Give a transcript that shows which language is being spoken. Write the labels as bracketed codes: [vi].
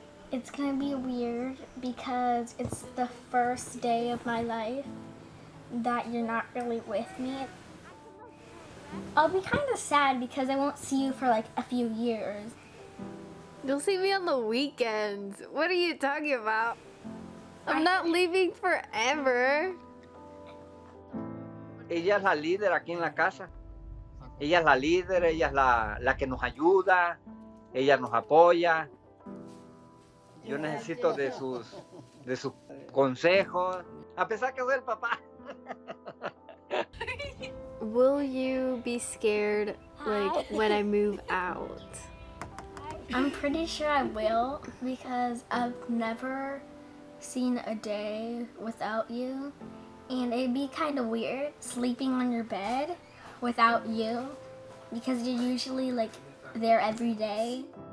[en] It's gonna be weird because it's the first day of my life that you're not really with me. I'll be kind of sad because I won't see you for like a few years. You'll see me on the weekends. What are you talking about? I'm not leaving forever. [es] Ella es la líder aquí en la casa. Ella es la líder, ella es la que nos ayuda, ella nos apoya. Yo necesito de sus consejos, a pesar que soy el papá. [en] Will you be scared like when I move out? I'm pretty sure I will because I've never seen a day without you, and it'd be kind of weird sleeping on your bed without you because you're usually like there every day.